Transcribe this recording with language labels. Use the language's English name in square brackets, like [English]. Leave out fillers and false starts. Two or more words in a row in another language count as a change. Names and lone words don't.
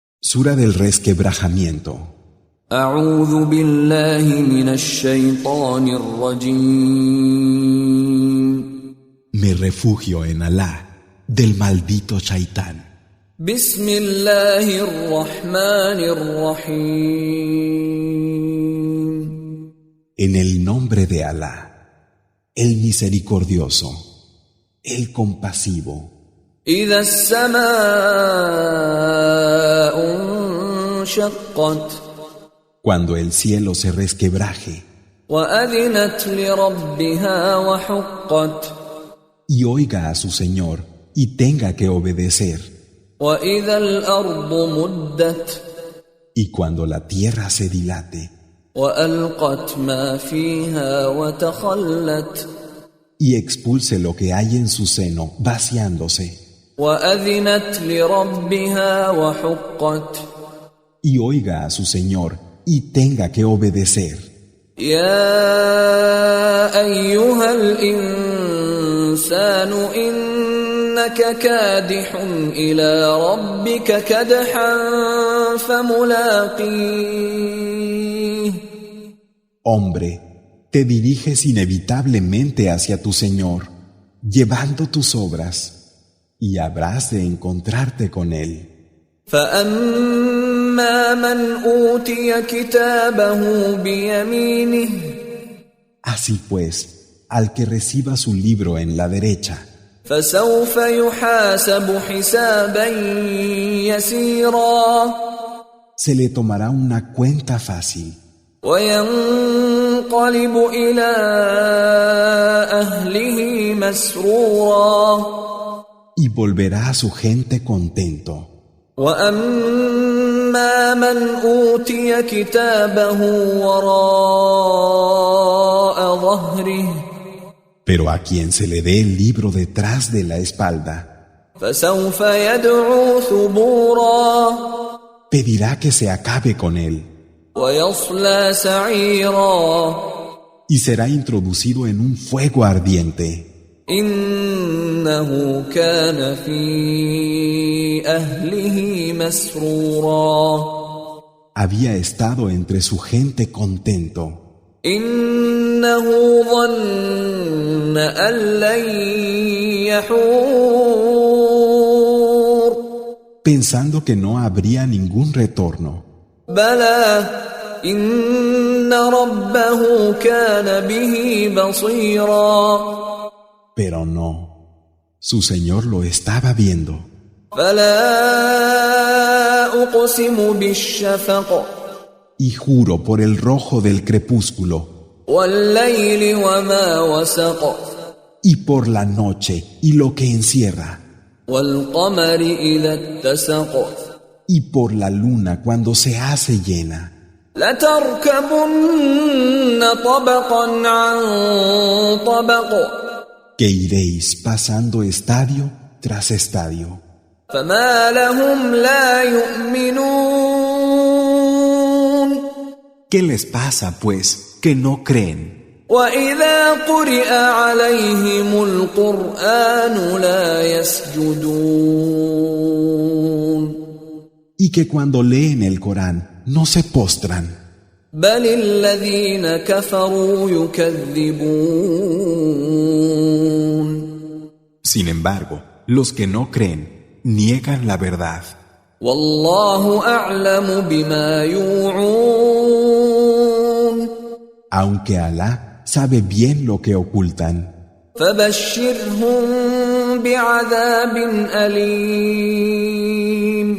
[Spanish] Sura del resquebrajamiento. [Arabic] أعوذ بالله من الشيطان الرجيم. [Spanish] Me refugio en Alá del maldito Shaitán. [Arabic] بسم الله الرحمن الرحيم. [Spanish] En el nombre de Alá, el misericordioso, el compasivo. [Arabic] إذا السماء انشقت [Spanish] Cuando el cielo se resquebraje [Arabic] وأذنت لربها وحقت [Spanish] y oiga a su Señor y tenga que obedecer, [Arabic] وإذا الأرض مدت [Spanish] y cuando la tierra se dilate [Arabic] وألقت ما فيها وتخلت [Spanish] y expulse lo que hay en su seno, vaciándose, [Arabic] وأذنت لربها وحقت [Spanish] y oiga a su Señor y tenga que obedecer. [Arabic] يا أيها الإنسان إنك كادح إلى ربك كدحا فملاقيه. [Spanish] Hombre, te diriges inevitablemente hacia tu Señor, llevando tus obras, y habrás de encontrarte con Él. [Arabic] فأما من أوتي كتابه بيمينه [Spanish] Así pues, al que reciba su libro en la derecha, [Arabic] فسوف يحاسب حسابا يسيرا [Spanish] se le tomará una cuenta fácil [Arabic] وينقلب إلى أهله مسرورا [Spanish] y volverá a su gente contento. [Arabic] وأما من أوتي كتابه وراء ظهره [Spanish] Pero a quien se le dé el libro detrás de la espalda, [Arabic] فسوف يدعو ثبورا [Spanish] pedirá que se acabe con él [Arabic] ويصلى سعيرا [Spanish] y será introducido en un fuego ardiente. [Arabic] إنه كان في أهله مسرورا [Spanish] Había estado entre su gente contento. [Arabic] إنه ظن أن لن يحور [Spanish] Pensando que no habría ningún retorno. [Arabic] بلى إن ربه كان به بصيرا [Spanish] Pero no, su Señor lo estaba viendo. [Arabic] فلا أقسم بالشفق [Spanish] Y juro por el rojo del crepúsculo, [Arabic] والليل وما وسق [Spanish] y por la noche y lo que encierra, [Arabic] والقمر إذا اتسق [Spanish] y por la luna cuando se hace llena. [Arabic] لتركبن طبقا عن طبق [Spanish] Que iréis pasando estadio tras estadio. [Arabic] فما لهم لا يؤمنون [Spanish] ¿Qué les pasa, pues, que no creen? [Arabic] وإذا قرئ عليهم القرآن لا يسجدون [Spanish] Y que cuando leen el Corán no se postran. [Arabic] بل الذين كفروا يكذبون [Spanish] Sin embargo, los que no creen niegan la verdad. [Arabic] والله أعلم بما يوعون [Spanish] Aunque Alá sabe bien lo que ocultan. [Arabic] فبشرهم بعذاب أليم